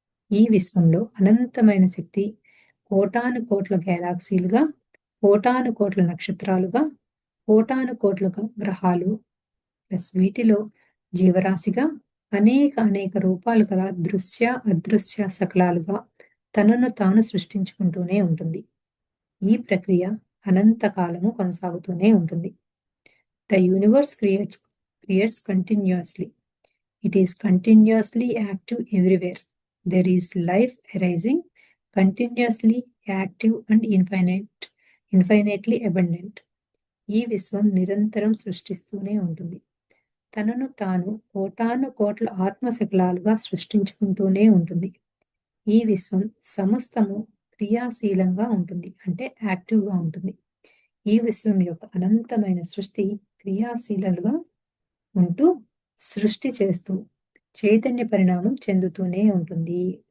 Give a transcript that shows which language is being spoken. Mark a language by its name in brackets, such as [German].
[Telugu] ఈ విశ్వంలో అనంతమైన శక్తి కోటాను కోట్ల గెలాక్సీలుగా, కోటాను కోట్ల నక్షత్రాలుగా, కోటాను కోట్ల గ్రహాలు ప్లస్ వీటిలో జీవరాశిగా అనేక రూపాలు గల దృశ్య, అదృశ్య శకలాలుగా తనను తాను సృష్టించుకుంటూనే ఉంటుంది. ఈ ప్రక్రియ అనంత కాలము కొనసాగుతూనే ఉంటుంది. [English] The universe creates continuously. It is continuously active everywhere. There is life arising, continuously active and infinitely abundant. [Telugu] ఈ విశ్వం నిరంతరం సృష్టిస్తూనే ఉంటుంది. తనను తాను కోటాను కోట్ల ఆత్మశకలాలుగా సృష్టించుకుంటూనే ఉంటుంది. ఈ విశ్వం సమస్తము క్రియాశీలంగా ఉంటుంది. అంటే యాక్టివ్‌గా ఉంటుంది. ఈ విశ్వం యొక్క అనంతమైన సృష్టి క్రియాశీలలుగా ఉంటూ, సృష్టి చేస్తూ, చైతన్య పరిణామం చెందుతూనే ఉంటుంది.